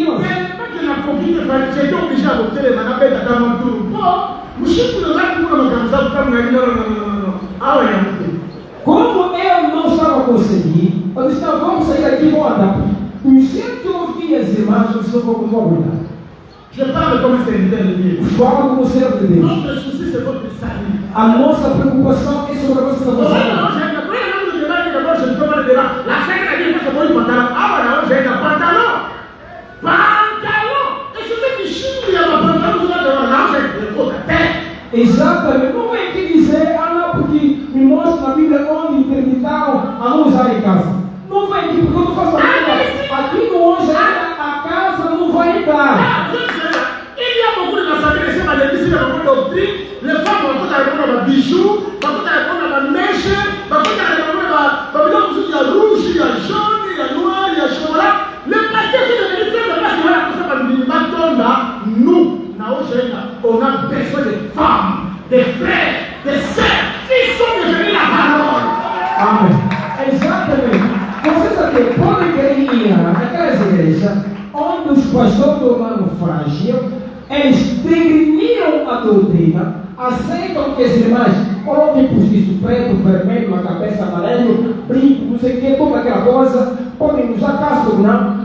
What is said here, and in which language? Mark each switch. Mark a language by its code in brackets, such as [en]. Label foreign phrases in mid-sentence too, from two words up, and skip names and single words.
[pt] Como eu não estava conseguindo, eu disse, não, vamos sair daqui e vou andar. Do jeito que eu ouvi as irmãs, eu disse, não vou cuidar. [fr] Je parle comme serviteur de Dieu. [pt] Fala como servo de Deus. [fr] Notre souci c'est votre salut. [pt] A nossa preocupação é sobre a vossa salvação. Exatamente, não vem aqui dizer, ah não, porque me mostra na Bíblia onde interditaram a não usar em casa. Não vem aqui porque eu não faço nada. Aqui no hoje a casa não vai entrar. [fr] Il y a beaucoup de nationalités qui sont ici dans la doctrine. Les femmes vont avoir des bijoux, vont avoir des mèches, vont avoir des rouge, il y a jaune, il y a noir, il y a chocolat. Les pasteurs qui sont ici, nous, on a besoin de femmes, des frères, des sœurs qui sont devenus la parole. [pt] Amém. Exatamente. Vocês aqui podem querer ir naquelas igrejas onde os pastores tornaram frágil, eles degriniam a doutrina, aceitam que as irmãs colocam postiço preto, vermelho, na cabeça amarelo, brinco, não sei o que, toda aquela coisa, podem usar casco, não.